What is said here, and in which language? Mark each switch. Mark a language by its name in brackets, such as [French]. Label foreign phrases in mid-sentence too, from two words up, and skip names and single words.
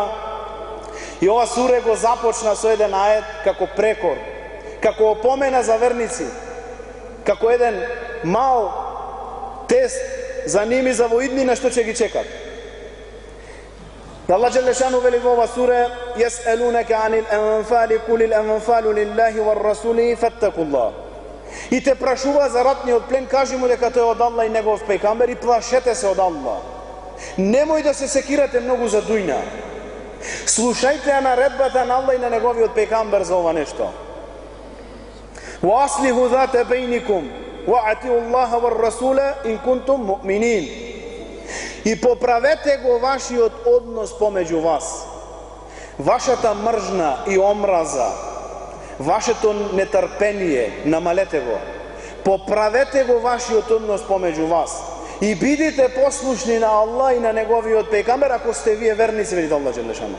[Macedonian] И ова сура го започна со еден ает како прекор, како опомена за верници, како еден мал тест за ними за воиднина што ќе ги чекат. Аллах Джелешану вели во ова сура: [Arabic] يسألونك عن الأنفال قل الأنفال لله والرسول فاتقوا الله. [Macedonian] И те прашува за ратниот плен, кажи му дека тој е од Аллах и негов пејгамбер и плашете се од Аллах. Немој да се секирате многу за дујна. Слушајте ја наредбата на Аллах и на неговиот пејгамбер за ова нешто. [Arabic] وأصلحوا ذات بينكم وأطيعوا الله والرسول إن كنتم مؤمنين. [Macedonian] И поправете го вашиот однос помеѓу вас. Вашата мржна и омраза, вашето нетрпение, намалете го. Поправете го вашиот однос помеѓу вас. И бидите послушни на Аллах и на неговиот пејгамбер ако сте вие верници, вели Аллах Джелешану.